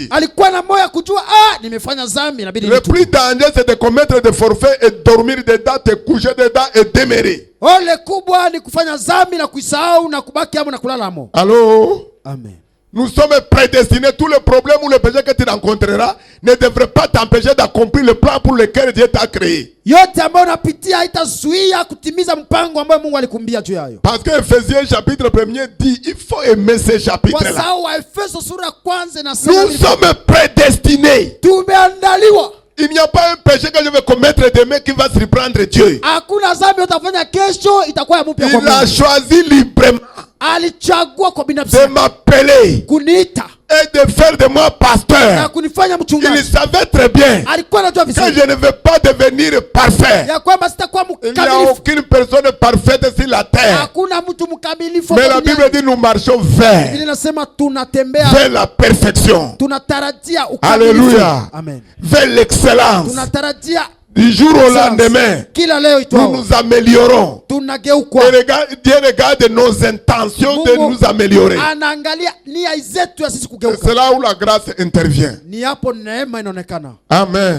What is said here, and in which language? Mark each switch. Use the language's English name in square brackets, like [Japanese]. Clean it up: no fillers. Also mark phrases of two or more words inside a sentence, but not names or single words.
[Swahili] Alikuwa na moyo kujua nimefanya dhambi, inabidi nitubu. [French] Le plus dangereux c'est de commettre des forfaits et dormir dedans, te coucher dedans et demeurer. [Swahili] Ole kubwa ni kufanya dhambi na kuisahau na kubaki hapo na kulala hapo. [French] Allô? Amen. Nous sommes prédestinés. Tous les problèmes ou les péchés que tu rencontreras ne devraient pas t'empêcher d'accomplir le plan pour lequel Dieu t'a créé. [Swahili] Yote ambayo unapitia haitazuia kutimiza mpango ambao Mungu alikumbia juu yayo. [French] Parce que Ephésiens chapitre 1er dit, il faut aimer ce chapitre là. [Swahili] Kwa sababu Efeso sura kwanza na [French] nous sommes prédestinés. [Swahili] Tumeandaliwa. [French] Il n'y a pas un péché que je vais commettre demain qui va surprendre Dieu. [Swahili] Hakuna dhambi utafanya kesho itakuwa mpya kwa Mungu. [French] Il a choisi librement [Swahili] alichagua kwa binafsi [French] de m'appeler [Swahili] kuniita [French] et de faire de moi pasteur. [Swahili] Na kunifanya mchungaji. [French] Il savait très bien [Swahili] alikuwa anajua vizuri [French] que je ne vais pas devenir parfait. [Swahili] Ya kwamba sitakuwa mkamilifu. [French] Il n'y a aucune personne parfaite sur la terre. [Swahili] Hakuna mtu mkamilifu. [French] Mais la Bible dit nous marchons vers. [Swahili] Biblia inasema tunatembea [French] vers la perfection. [Swahili] Tunatarajia ukamilifu. [French] Alléluia. Amen. Vers l'excellence. [Swahili] Tunatarajia [French] du jour au lendemain, nous nous améliorons. Et Dieu regarde nos intentions de nous améliorer. C'est là où la grâce intervient. Amen.